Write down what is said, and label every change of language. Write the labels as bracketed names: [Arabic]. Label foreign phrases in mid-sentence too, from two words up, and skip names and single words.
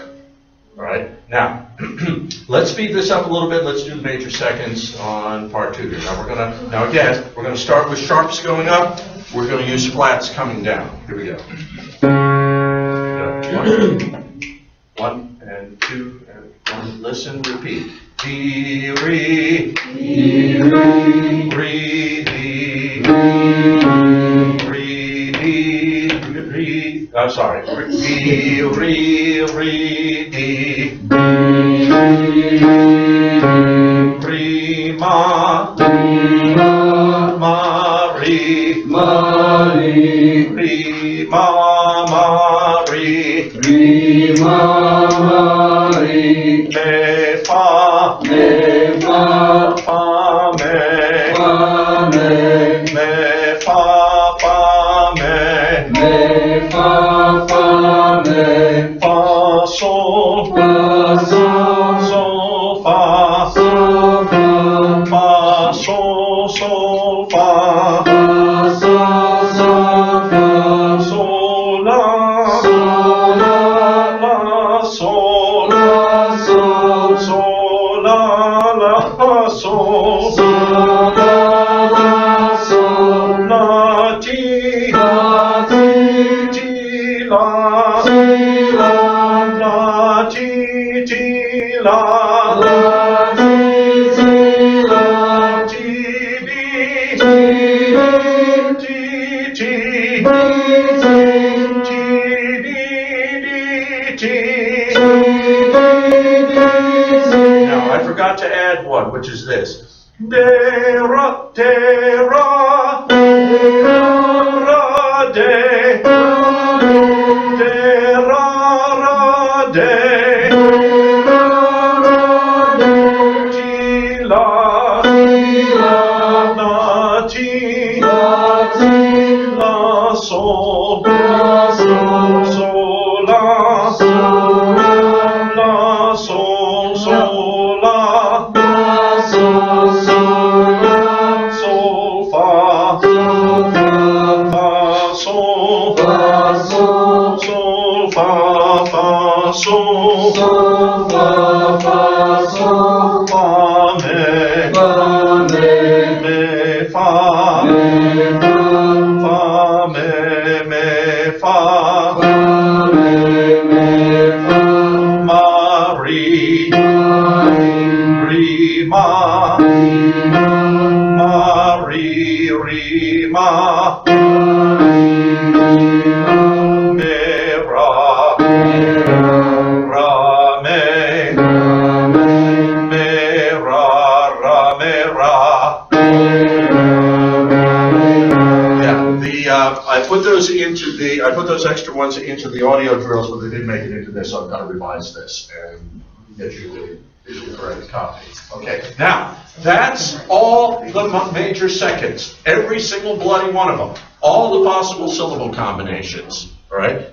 [English] All right, now, let's speed this up a little bit. Let's do the major seconds on part 2 here. Now again, we're gonna start with sharps going up. We're gonna use flats coming down. Here we go. 1 and 2 and 1. Listen, repeat. D, re, D, re, re, D, re, D, re. I'm sorry. Re, re, re, D. Re, ma, ma, re, ma, re, re, ma, ma, re, re, ma, ma, re, me, fa, fa, me, me, fa, me, fa, sol, sol, fa, fa, sol, sol, fa, sol, la, sol, sol, la, sol, la, ti, ti, la, la, ti, ti, la, ti, bi, ti, ti, now, I forgot to add one, which is this. De, ra, ra, ra, de, ra, de, ti, la, na, ti, la, sol, sol, la, sol, sol, la, sol, fa, fa, sol, sol, fa, sol, fa, me, fa, me, fa, ma, re, re, ma, ma, re, ma, me, ra, ra, me, ra, me, ra. Yeah, I put those extra ones into the audio drills, but they didn't make it into this, so I've got to revise this and get you the correct copy. Okay, now, that's all the major seconds, every single bloody one of them, all the possible syllable combinations, all right?